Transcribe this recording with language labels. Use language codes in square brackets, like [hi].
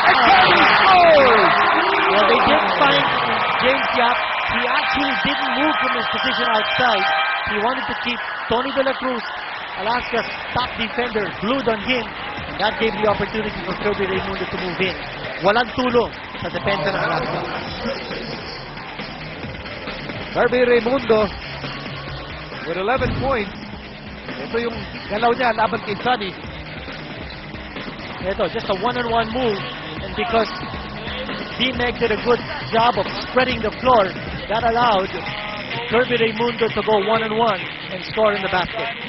[en] And Kirby scores! Well, they didn't find James Yap. He actually didn't move from his position outside. He wanted to keep Tony De La Cruz, Alaska's top defender, glued on him. And that gave the opportunity for Kirby Raimundo to move in. [tl] Walang tulong sa depensa ng Alaska. [en] Kirby Raimundo with 11 points. [tl] Ito yung galaw niya laban kay Sunny. [en] Ito, just a one-on-one move. And because B-Meg did a good job of spreading the floor, that allowed Kirby Raimundo to go one-on-one and score in the basket.